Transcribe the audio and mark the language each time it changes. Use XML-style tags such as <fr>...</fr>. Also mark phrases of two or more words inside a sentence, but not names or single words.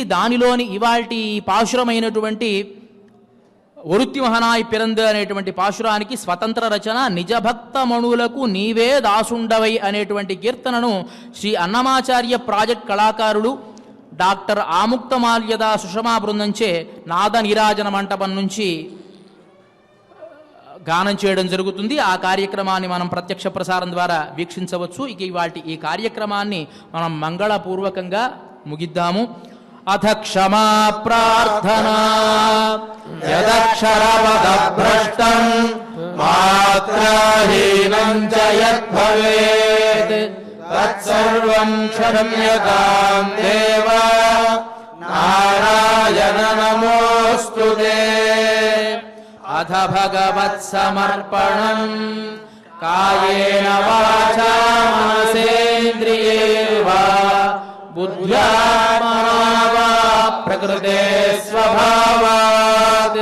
<te>దానిలోని ఇవాల్టి పాశురమైనటువంటి ఒరుత్తి మహనాయ్ పిరందు అనేటువంటి పాశురానికి స్వతంత్ర రచన నిజభక్త మణులకు నీవే దాసుండవై అనేటువంటి కీర్తనను శ్రీ అన్నమాచార్య ప్రాజెక్ట్ కళాకారులు డాక్టర్ ఆముక్తమాల్యద సుషమా బృందంచే నాద నీరాజన మంటపం నుంచి గానం చేయడం జరుగుతుంది. ఆ కార్యక్రమాన్ని మనం ప్రత్యక్ష ప్రసారం ద్వారా వీక్షించవచ్చు. ఇక ఇవాల్టి ఈ కార్యక్రమాన్ని మనం మంగళపూర్వకంగా ముగిద్దాము.</te> <sa>అథ క్షమా ప్రార్థనా యదక్షరపద భ్రష్టం మాత मात्राहीनं च यद्भवेत् तत्सर्वं क्षम्यतां देव नारायण नमोऽस्तु ते। अथ भगवत्समर्पणम् कायेन वाचा मनसेन्द्रियैर्वा बुद्ध्यात्मना वा प्रकृते स्वभावात्</sa>